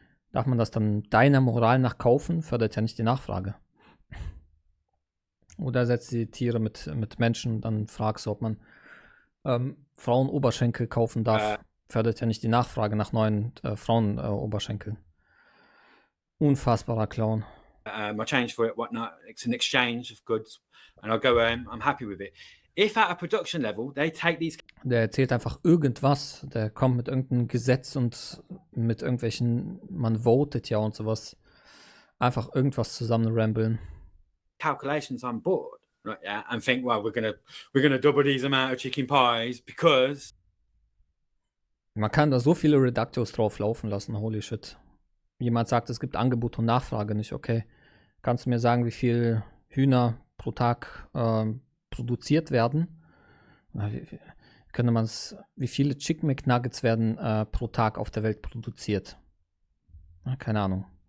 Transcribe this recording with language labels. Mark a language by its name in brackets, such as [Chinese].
[German] Darf man das dann deiner Moral nach kaufen? Fördert ja nicht die Nachfrage. Oder setzt die Tiere mit Menschen, dann fragst du, ob man Frauen-Oberschenkel kaufen darf. Fördert ja nicht die Nachfrage nach neuen Frauen-Oberschenkeln. Unfassbarer Clown. [English] My change for it, whatnot. It's an exchange of goods, and I'll go. I'm happy with it. If at a production level they take these. [German] Der erzählt einfach irgendwas. Der kommt mit irgendeinem Gesetz und mit irgendwelchen, man votet ja und sowas. Einfach irgendwas zusammenrambeln. [English] Calculations on board, right? Yeah, and think, well, we're gonna double these amount of chicken pies because. [German] Man kann da so viele Reductos drauf laufen lassen. [English] Holy shit. [German] jemand sagt, es gibt Angebot und Nachfrage nicht, okay. Kannst du mir sagen, wie viel Hühner pro Tag produziert werden? Wie viele Chicken McNuggets werden pro Tag auf der Welt produziert? Na, keine Ahnung.